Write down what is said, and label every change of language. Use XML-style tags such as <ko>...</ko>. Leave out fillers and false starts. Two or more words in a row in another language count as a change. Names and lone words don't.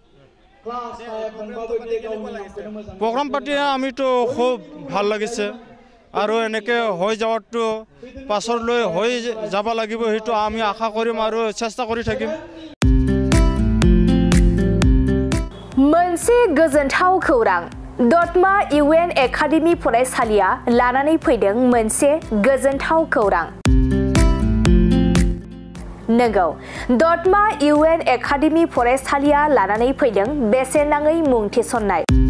<as>প্ৰগ্ৰাম পাতি আমিতো খুব ভাল লাগিছে আৰু এনেকৈ হৈ যাৱাটো পাছলৈ হৈ যাব লাগিব সেইটো আমি আশা কৰিম আৰু চেষ্টা কৰি থাকিম</as> <brx>गोजोनथाव खौरां दतमा इउएन एकाडेमी फरायसालिया लानानै फैदों मोनसे गोजोनथाव खौरां। नंगौ, दतमा इउएन एकाडेमी फरायसालिया लानानै फैदों बेसेन नाङै मुं थिसननाय।</brx>